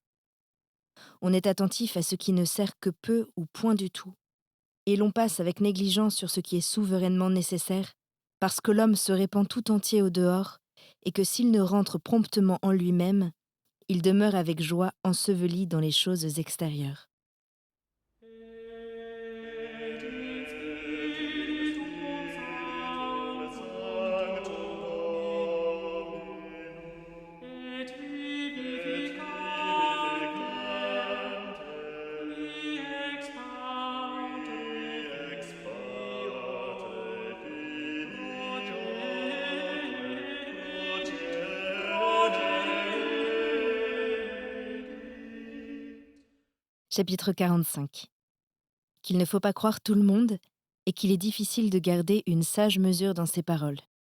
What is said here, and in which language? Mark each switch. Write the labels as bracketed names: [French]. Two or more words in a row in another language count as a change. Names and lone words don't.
[French] On est attentif à ce qui ne sert que peu ou point du tout, et l'on passe avec négligence sur ce qui est souverainement nécessaire, parce que l'homme se répand tout entier au dehors, et que s'il ne rentre promptement en lui-même, il demeure avec joie enseveli dans les choses extérieures. [Latin] Et in Spiritum Sanctum et vivificante qui ex parte [French] Chapitre 45. Qu'il ne faut pas croire tout le monde et qu'il est difficile de garder une sage mesure dans ses paroles.